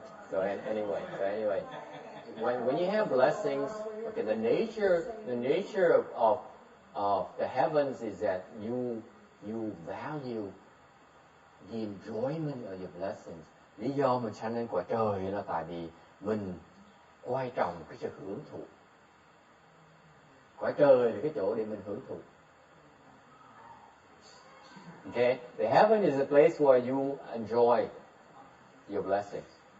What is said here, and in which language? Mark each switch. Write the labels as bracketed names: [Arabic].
[English] So anyway, when you have blessings, okay, the nature of the heavens is that you value the enjoyment of your blessings. [Vietnamese] Lý do mình sanh lên quả trời là tại vì mình quan trọng cái sự hưởng thụ. Quả trời là cái chỗ để mình hưởng thụ. [English] Okay, the heaven is a place where you enjoy your blessings.